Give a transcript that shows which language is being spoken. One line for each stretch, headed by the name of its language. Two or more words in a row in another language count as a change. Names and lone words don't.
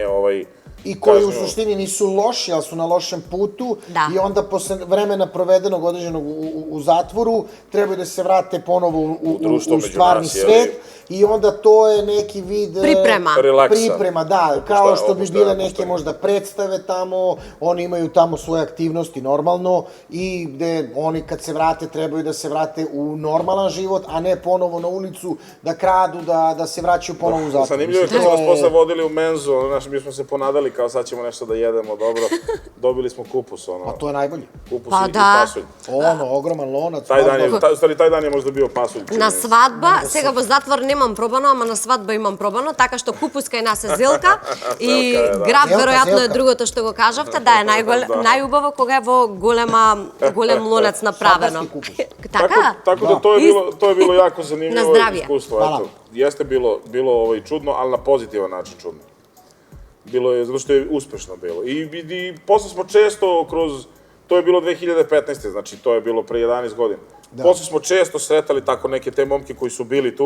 Serbian: i koji u suštini nisu loši, ali su na lošem putu i onda posle vremena provedenog određenog u zatvoru trebaju da se vrate ponovo u stvarni svet i onda to je neki vid priprema, da, kao što bi bile neke možda predstave tamo, oni imaju tamo svoje aktivnosti normalno i gde oni kad se vrate trebaju da se vrate u normalan život, a ne ponovo na ulicu da kradu, da se vraćaju ponovo u zatvor. Zanimljivo je kad smo vas posle vodili u menzu, mi smo se ponadali kao sad ćemo nešto da jedemo, dobro, dobili smo kupus, A to je najbolje. Kupus i pasulj. Ogroman lonac. Taj dan je možda bio pasulj.
Macedonian: На свадба, сега во затвор немам пробано, ама на свадба имам пробано, така што купус кај нас е зелка и граб веројатно е другото што го кажавте, да е најубаво кога е во голем лонец направено. Така?
Serbian: Tako da to je bilo jako zanimljivo iskustvo. Jeste bilo čudno, ali na pozitivan način čudno. Bilo je, zato što je uspešno bilo. I posle smo često kroz, to je bilo 2015. Znači to je bilo pre 11 godina. Posle smo često sretali tako neke te momke koji su bili tu.